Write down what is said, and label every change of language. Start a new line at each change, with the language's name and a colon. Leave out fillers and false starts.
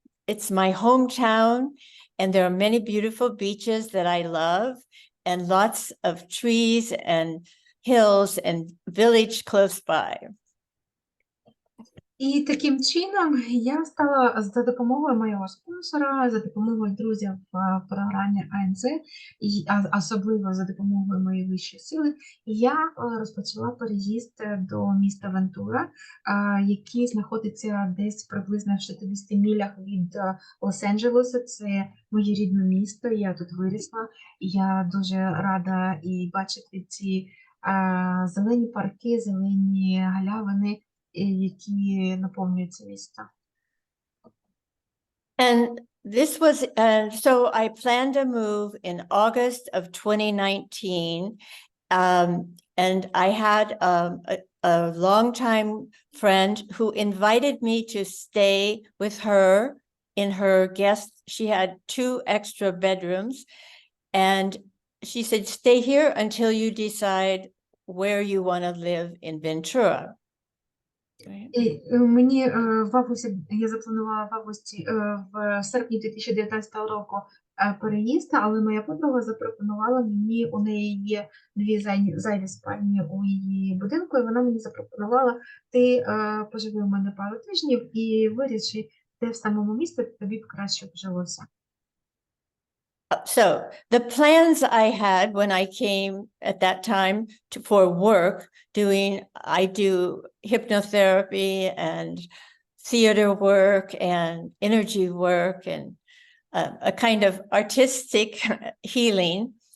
English: It's my hometown, and there are many beautiful beaches that I love, and lots of trees and hills and village close by.
Ukrainian: І таким чином я стала за допомогою моєго спонсора, за допомогою друзів в програмі АНЦ, і особливо за допомогою моєї вищої сили, я розпочала переїзд до міста Вентура, який знаходиться десь приблизно в 60 милях від Лос-Анджелеса. Це моє рідне місто, я тут вирісла. Я дуже рада і бачити ці зелені парки, зелені галявини, які наповнюють це місто.
English: And this was, so I planned a move in August of 2019. And I had a longtime friend who invited me to stay with her in her guest, she had 2 extra bedrooms, and she said, stay here until you decide where you want to live in Ventura.
Ukrainian: І мені в августі, я запланувала в августі, в серпні 2019 року переїзд, але моя подруга запропонувала мені, у неї є 2 зайві спальні у її будинку, і вона мені запропонувала, ти поживи у мене пару тижнів і виріши, де в самому місті тобі б краще б жилося.
English: So the plans I had when I came at that time for work, I do hypnotherapy and theater work and energy work and a kind of artistic healing.